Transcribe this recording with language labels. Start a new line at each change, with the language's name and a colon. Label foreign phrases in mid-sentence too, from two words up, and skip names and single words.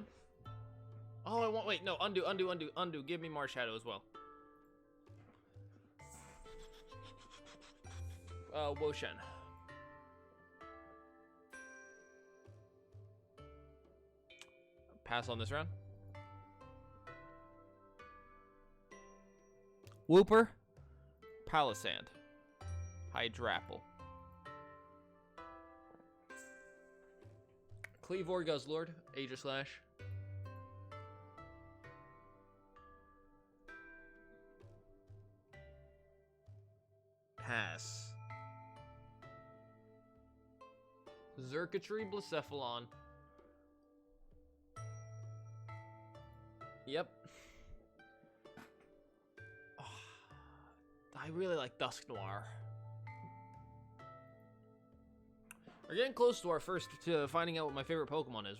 English: Oh, I want, wait, no, undo. Give me Marshadow as well. Woshen. Pass on this round. Wooper. Palisand. Hydrapple. Cleavor, Guzzlord, Aegislash. Pass. Xurkitree, Blacephalon. Yep. Oh, I really like Dusknoir. We're getting close to our first, to finding out what my favorite Pokemon is.